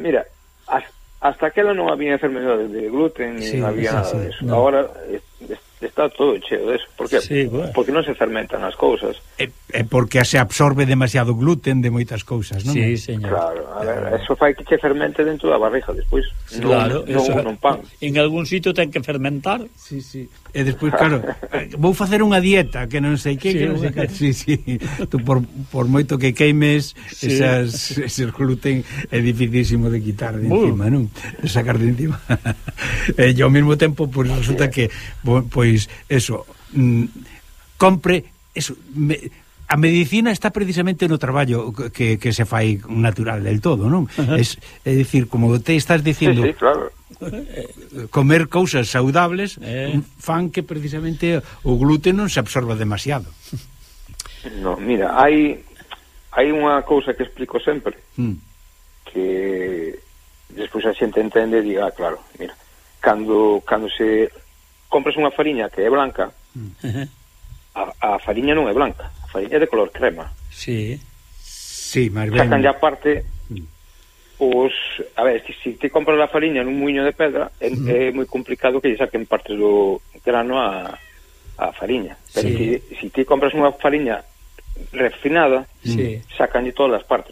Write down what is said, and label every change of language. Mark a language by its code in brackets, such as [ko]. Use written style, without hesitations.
[gl] Mira, hasta aquela non había enfermedades de gluten, non había nada de eso. Agora, está todo cheo de eso. ¿Por qué? Sí, bueno. Porque non se fermentan as cousas. É porque se absorbe demasiado gluten de moitas cousas, non? Sí, señor. Claro, eso fai que se fermente dentro da barriga despois. Claro, non pan. En algún sitio ten que fermentar. Sí, sí. E despois, claro, vou facer unha dieta que non sei que. Sí, que non sei que... sí, sí. Tú por moito que queimes, sí. Ese gluten é dificilísimo de quitar de encima, non? De sacar de encima. E ao mesmo tempo, pois, resulta que, pois, eso, compre, eso, a medicina está precisamente no traballo que se fai natural del todo, non? É dicir, como te estás dicindo... Sí, sí, claro. Comer cousas saudables fan que precisamente o gluten non se absorba demasiado. No, mira, hai unha cousa que explico sempre que despois a xente entende e diga, ah, claro, mira, cando se compras unha fariña que é blanca, a fariña non é blanca, a fariña é de color crema. Sí. Sí, máis ben. [es] Sacan de aparte os, a ver, si te compras la fariña en un muiño de pedra, es muy complicado [gl] que lle saquen parte do grano a fariña. [es] Pero sí. si te compras una fariña refinada, sí. sacan de todas las partes.